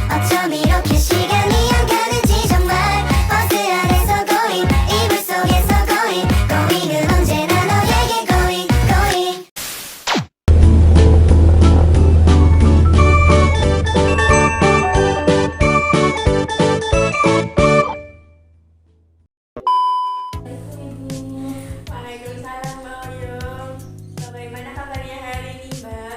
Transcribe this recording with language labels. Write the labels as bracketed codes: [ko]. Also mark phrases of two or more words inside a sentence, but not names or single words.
[ko] 어쩜 이렇게 시간이 안 가는지 정말 버스 안에서 고잉 이불 속에서 고잉 고잉은 언제나 너에게 [en] going going [id] Waalaikumsalam Mbak Oyong. Bagaimana kabarnya hari ini Mbak?